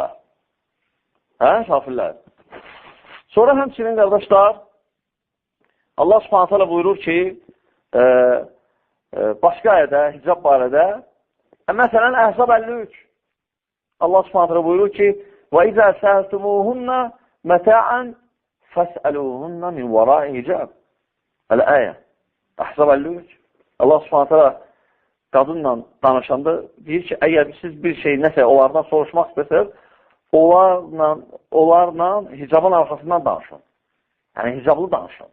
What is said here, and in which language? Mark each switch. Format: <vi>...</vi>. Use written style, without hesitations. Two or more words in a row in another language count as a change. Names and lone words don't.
<az>Hə, kafirlər? Sonra həmçinin, qardaşlar,</az> <ar>الله سبحانه وتعالى</ar> <az>buyurur ki, başqa ayədə, hicab barədə, məsələn, Əhzab 53,</az> <ar>الله سبحانه وتعالى</ar> <az>buyurur ki,</az> <ar>وَإِذَا سَهْتُمُوهُنَّ مَتَاعًا فَاسْأَلُوهُنَّ مِنْ وَرَاءِ hicab.</ar> <az>Hələ ayə, Əhzab 53,</az> <ar>الله سبحانه وتعالى</ar> <az>qadınla danışanda deyir ki, əgər siz bir şey nəsə onlardan soruşmaq istəsəz, onlarla hicabın arxasından danışın. Yəni, hicablı danışın.</az>